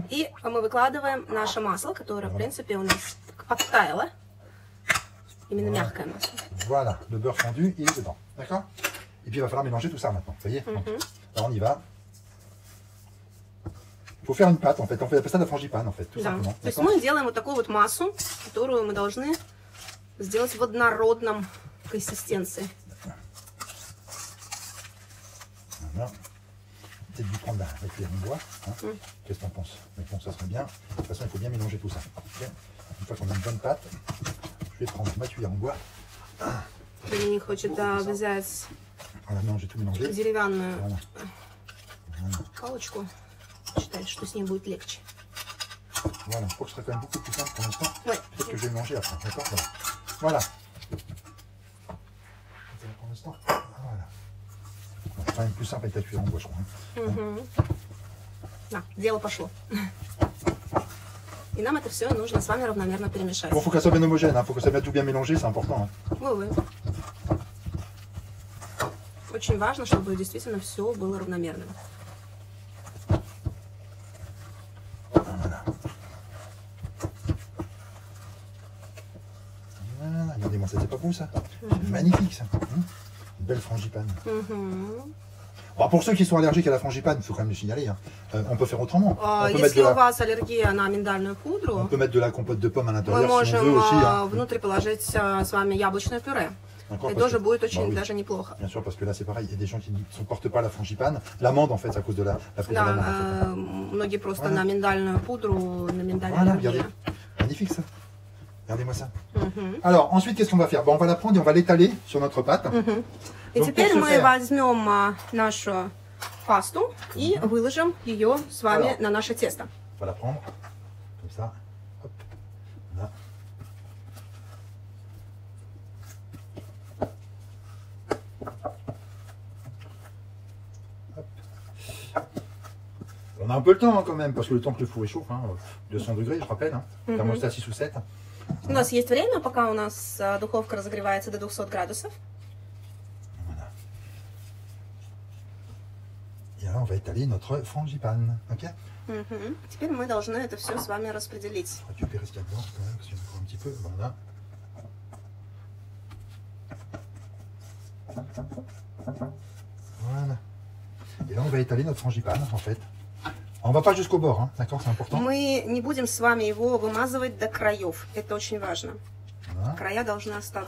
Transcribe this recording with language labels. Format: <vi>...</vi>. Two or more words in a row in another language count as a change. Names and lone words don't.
<ru>И мы выкладываем наше масло, которое, в принципе, у нас подтаяло. Именно мягкое масло.</ru> <fr>Voilà, le beurre fondu, il est dedans. D'accord? Et puis, il va falloir mélanger tout ça maintenant, vous voyez. Alors, on y va. Il faut faire une pâte, en fait. On fait ça de la frangipane, en fait, tout simplement.</fr> <ru>То есть мы делаем вот такую вот массу, которую мы должны сделать в однородном консистенции.</ru> <fr>Voilà. Peut-être dû prendre avec les bois. Hein. Qu'est-ce que t'en penses? Mais bon, ça serait bien. De toute façon, il faut bien mélanger tout ça. Okay. Une fois qu'on a une bonne pâte, je vais prendre ma cuillère en bois.</fr> <ru>Доминик хочет взять деревянную палочку. Считает, что с ней будет легче.</ru> <fr>Voilà, je crois que ce sera quand même beaucoup plus simple pour l'instant. Ouais. Peut-être que je vais mélanger après, d'accord? Voilà. Pour l'instant, voilà. C'est quand même plus simple avec la cuillère en bois, je crois.</fr> <ru>Да, дело пошло. И нам это все нужно с вами равномерно перемешать.</ru> <fr>Bon, faut que ça soit bien homogène, hein. Faut que ça soit tout bien mélangé, c'est important. Hein. Oui, oui.</fr> <ru>Очень важно, чтобы действительно все было равномерным.</ru> <fr>Voilà. Voilà, regardez-moi, c'était pas beau ça? Magnifique ça. Une belle frangipane. Bon, pour ceux qui sont allergiques à la frangipane, il faut quand même le signaler. Hein. On peut faire autrement.</fr> <ru>Если у вас аллергия на миндальную пудру,</ru> <fr>on peut mettre de la compote de pommes à</fr> <ru>мы</ru> <fr>l'intérieur si on veut</fr> <ru>можем</ru> <fr>aussi. Hein.</fr> <ru>внутрь положить с вами яблочное пюре.</ru> <fr>D'accord, Et parce</fr> <ru>тоже</ru> <fr>que-</fr> <ru>будет очень</ru> <fr>bah oui.</fr> <ru>даже неплохо.</ru> <fr>Bien sûr, parce que là c'est pareil, il y a des gens qui ne supportent pas la frangipane, l'amande en fait, à cause de la prise de l'amande.</fr> <ru>Да,</ru> <fr>En</fr> <ru>многие просто</ru> <fr>Voilà.</fr> <ru>на миндальную пудру, на миндальное</ru> <fr>Voilà,</fr> <ru>аллергия.</ru> <fr>regardez. Magnifique ça. Regardez-moi ça. Мгм. Alors, ensuite, qu'est-ce qu'on va faire? Bon, on va la prendre et on va l'étaler sur notre pâte.</fr> <ru>Мгм. И</ru> <fr>Donc,</fr> <ru>теперь</ru> <fr>pour ce</fr> <ru>мы</ru> <fr>faire-</fr> <ru>возьмем нашу пасту и выложим ее с вами</ru> <fr>Alors.</fr> <ru>на наше тесто.</ru> <fr>On va la prendre comme ça. Hop. Là. Hop. On a un peu le temps hein, quand même, parce que le temps que le four est chaud, hein, 200 degrés, je rappelle, hein, thermostat 6 ou 7.</fr> <ru>У нас есть время, пока у нас духовка разогревается до 200 градусов.</ru> <fr>Voilà. Et là, on va étaler notre frangipane. Ok? Мгм.</fr> <ru>Теперь мы должны это все с вами распределить.</ru> <fr>Récupérer ce qu'il y a dedans quand même, parce qu'il y en a encore un petit peu. Voilà. Voilà. Et là, on va étaler notre frangipane, en fait. On va pas jusqu'au bord, hein, d'accord, c'est important.</fr> <ru>Мы не будем с вами его вымазывать до краев. Это очень важно.</ru> <fr>Voilà.</fr> <ru>Края должны остаться.</ru>